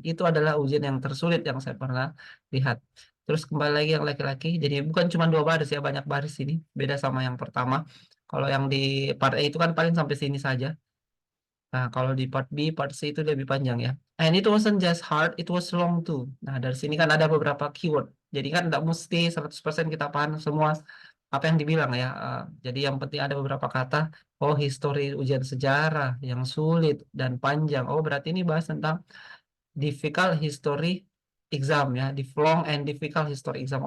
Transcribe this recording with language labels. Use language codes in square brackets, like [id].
[id] Itu adalah ujian yang tersulit yang saya pernah lihat. Terus kembali lagi yang laki-laki, jadi bukan cuma 2 baris ya, banyak baris ini. Beda sama yang pertama. Kalau yang di part A itu kan paling sampai sini saja. Nah, kalau di part B, part C itu lebih panjang ya. [en] And it wasn't just hard, it was long too. [id] Nah, dari sini kan ada beberapa keyword. Jadi kan tidak mesti 100% kita paham semua apa yang dibilang ya. Jadi yang penting ada beberapa kata, oh history ujian sejarah yang sulit dan panjang. Oh, berarti ini bahas tentang [en] difficult history exam [id] ya, di [en] long and difficult history exam.